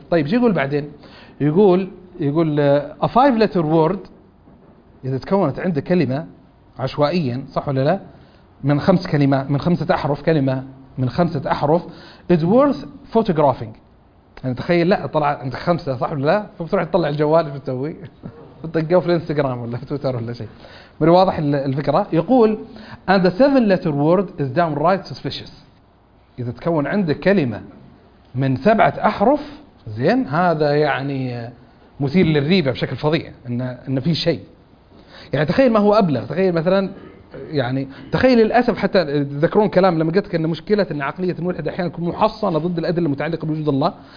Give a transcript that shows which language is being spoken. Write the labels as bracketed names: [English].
[Arabic] طيب شو يقول بعدين؟ يقول [English] a five letter word [Arabic] إذا تكونت عندك كلمة عشوائيا صح ولا لا من خمس كلمات من خمسة أحرف كلمة من خمسة أحرف [English] is worth photographing. [Arabic] يعني تخيل لا طلع عندك خمسة صح ولا لا، فبتروح تطلع الجوال في تسوي تطقه في الانستغرام ولا في تويتر ولا شيء. من واضح الفكرة. يقول [English] and the seven letter word is downright suspicious. [Arabic] إذا تكون عندك كلمة من سبعة أحرف زين هذا يعني مثير للريبة بشكل فظيع إن في شيء. يعني تخيل ما هو أبلغ. تخيل مثلا يعني تخيل للأسف حتى تذكرون كلام لما قلت لك أن مشكلة أن عقلية الملحد أحيانا تكون محصنة ضد الأدلة المتعلقة بوجود الله.